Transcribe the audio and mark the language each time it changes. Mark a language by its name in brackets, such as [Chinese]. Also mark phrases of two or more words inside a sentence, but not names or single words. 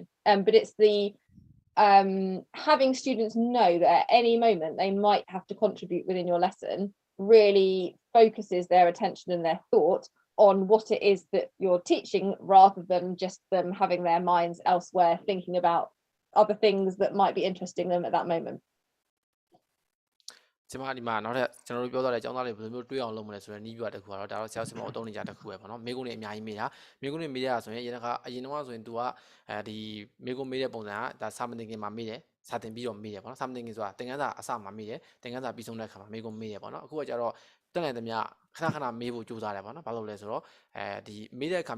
[English] But it's the having students know that at any moment they might have to contribute within your lesson really focuses their attention and their thought on what it is that you're teaching rather than just them having their minds elsewhere thinking about other things that might be interesting them at that moment. [Burmese] ကျွန်မဒီမှာနောက်ထပ်ကျွန်တော်တို့ပြောသွားတဲ့ကျောင်းသားတွေဘယ်လိုမျိုးတွေးအောင်လုပ်မလဲဆိုတဲ့နည်းဗျူဟာတစ်ခုကတော့ဒါတော့ဆရာဆရာမအသုံးနေကြတစ်ခုပဲပေါ့နော်မိကုန်းတွေအများကြီးမေးတာမိကုန်းတွေမေးရဆိုရင်အရင်တော့ဆိုရင် तू ကဒီမိကုန်းမေးတဲ့ပုံစံကဒါစာမသင်ခင်မှာမေးတယ်စာသင်ပြီးတော့မေးတယ်ပေါ့နော်စာမသင်ခင်ဆိုတာသင်ခန်းစာအစမှာမေးတယ်သင်ခန်းစာပြီးဆုံးတဲ့အခါမှာမိကုန်းမေးတယ်ပေါ့နော်အခုကကျတော့တက်နိုင်သမျှခဏမေးဖို့ကြိုးစားတယ်ပေါ့နော်ဘာလို့လဲဆိုတော့ဒီမေးတဲ့အခါ